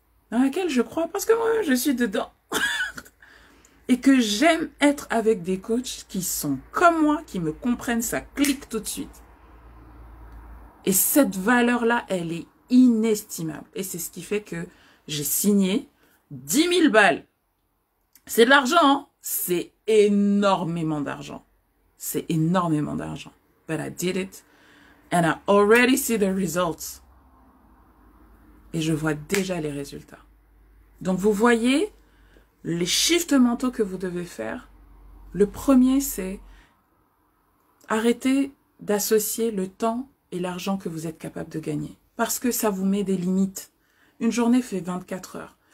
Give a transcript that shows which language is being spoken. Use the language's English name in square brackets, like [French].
[French] Dans laquelle je crois parce que moi, je suis dedans. Et que j'aime être avec des coachs qui sont comme moi, qui me comprennent, ça clique tout de suite. Et cette valeur-là, elle est inestimable. Et c'est ce qui fait que j'ai signé 10 000 balles. C'est de l'argent, hein? C'est énormément d'argent. C'est énormément d'argent. [English] But I did it. And I already see the results. [French] Et je vois déjà les résultats. Donc, vous voyez les shifts mentaux que vous devez faire. Le premier, c'est arrêter d'associer le temps et l'argent que vous êtes capable de gagner. Parce que ça vous met des limites. Une journée fait 24 heures.